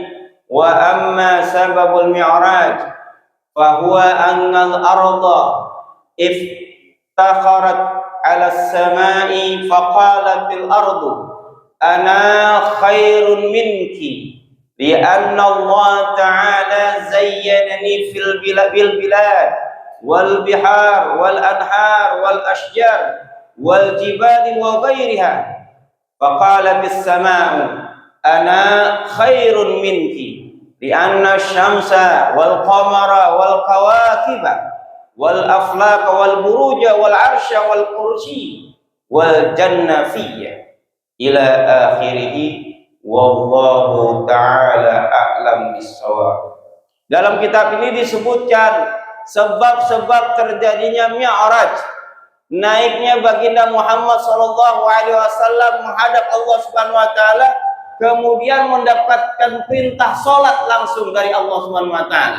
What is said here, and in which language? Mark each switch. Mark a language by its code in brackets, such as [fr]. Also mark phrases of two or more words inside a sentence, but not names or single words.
[ar] وأما سبب المعراج فهو أن الأرض افتخرت على السماء فقالت الأرض أنا خير منك لأن الله تعالى زينني في البلاد والبحار والأنهار والأشجار والجبال وغيرها. فقالت السماء أنا خير منك لأن الشمس والقمر والكواكب والأفلاك والبروج والعرش والكرسي والجنة في إلى آخره. والله تعالى أعلم بالصواب. [id] Dalam kitab ini disebutkan sebab-sebab terjadinya Mi'raj, naiknya baginda Muhammad [ar] صلى الله عليه وسلم [id] menghadap Allah [ar] سبحانه وتعالى, [id] kemudian mendapatkan perintah salat langsung dari Allah [ar] سبحانه وتعالى.